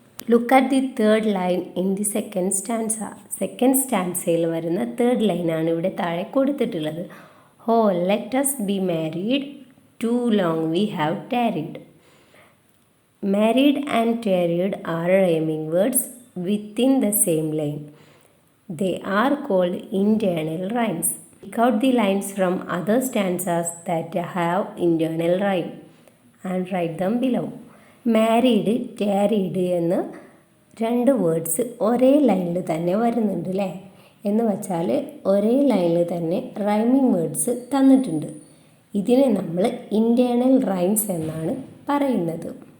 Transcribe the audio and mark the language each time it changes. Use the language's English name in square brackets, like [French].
[English] Look at the third line in the second stanza. [Malayalam] Second സ്റ്റാൻസയിൽ വരുന്ന third ലൈനാണ് ഇവിടെ താഴെ കൊടുത്തിട്ടുള്ളത്. [English] Ho let us be married, too long we have tarried. Married and tarried are rhyming words within the same line. They are called internal rhymes. Pick out the lines from other stanzas that have internal rhyme and write them below. [Malayalam] Married, ടാരീഡ് എന്ന് രണ്ട് words ഒരേ ലൈനിൽ തന്നെ വരുന്നുണ്ട് അല്ലേ. എന്ന് വച്ചാൽ ഒരേ ലൈനിൽ തന്നെ റൈമിംഗ് വേർഡ്സ് തന്നിട്ടുണ്ട്. ഇതിനെ നമ്മൾ ഇൻറ്റേർണൽ റൈംസ് എന്നാണ് പറയുന്നത്.